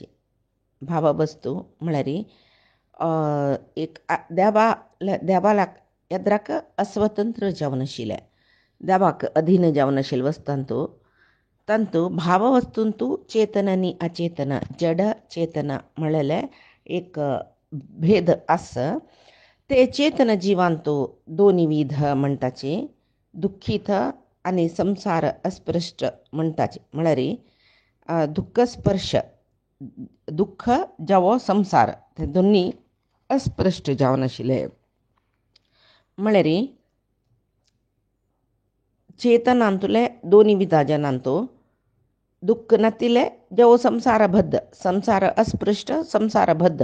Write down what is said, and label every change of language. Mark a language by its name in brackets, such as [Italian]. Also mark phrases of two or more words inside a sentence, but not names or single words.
[Konkani] भाववस्तू म्हळ्यार एक देवाला येद्राक अस्वतंत्र जावन आशिल्ले, देवाक अधीन जावन आशिल्ले वस्तूंतू तांतू भाववस्तूंतू चेतन आनी अचेतन जड चेतन म्हळ्यार एक भेद आस. ते चेतन जिवांतू दोन्ही विध म्हणटाचे, दुःखीत आणि संसार अस्पृश्ट म्हणटाचे. म्हळ्यार दुःख स्पर्श, दुःख जावो संसार ते दोन्ही अस्पृश्ट जावन आशिल्ले. म्हळ्यार चेतनांतुले दोन्ही विधाजनांतू दुःख नातिले जावो संसारबद्ध, संसार अस्पृश्ट संसारबद्ध